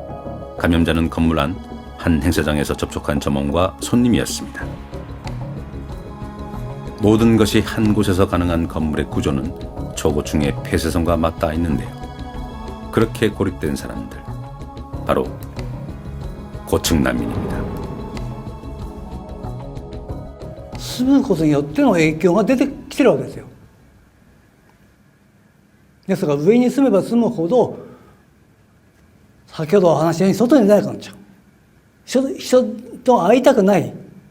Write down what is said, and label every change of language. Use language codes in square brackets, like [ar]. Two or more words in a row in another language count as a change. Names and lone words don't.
[ko] 감염자는 건물 안 한 행사장에서 접촉한 점원과 손님이었습니다. 모든 것이 한 곳에서 가능한 건물의 구조는 초고층의 폐쇄성과 맞닿아 있는데요. 그렇게 고립된 사람들, 바로 고층 난민입니다. [ja] 住むことによっての影響が出てきてるわけですよ。ですから上に住めば住むほど先ほどお話したように外に出なくなっちゃう。人と会いたくない。